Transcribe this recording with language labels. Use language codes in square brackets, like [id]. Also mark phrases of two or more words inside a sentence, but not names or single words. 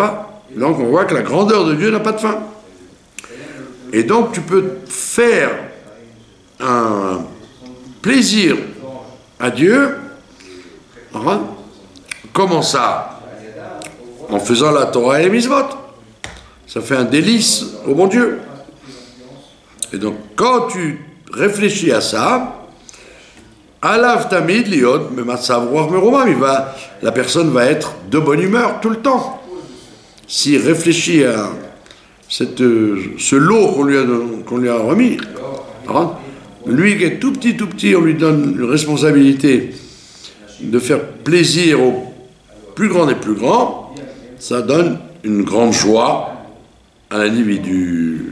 [fr] Donc on voit que la grandeur de Dieu n'a pas de fin. Et donc tu peux faire un plaisir à Dieu. Comment ça? En faisant la Torah et les mitzvot. Ça fait un délice au bon Dieu. Et donc quand tu réfléchis à ça, [he] עליו תמיד להיות במצב רוח מרומם, [fr] la personne va être de bonne humeur tout le temps. S'il réfléchit à ce lot qu'on lui a remis, lui qui est tout petit, on lui donne une responsabilité de faire plaisir aux plus grands des plus grands, ça donne une grande joie à l'individu.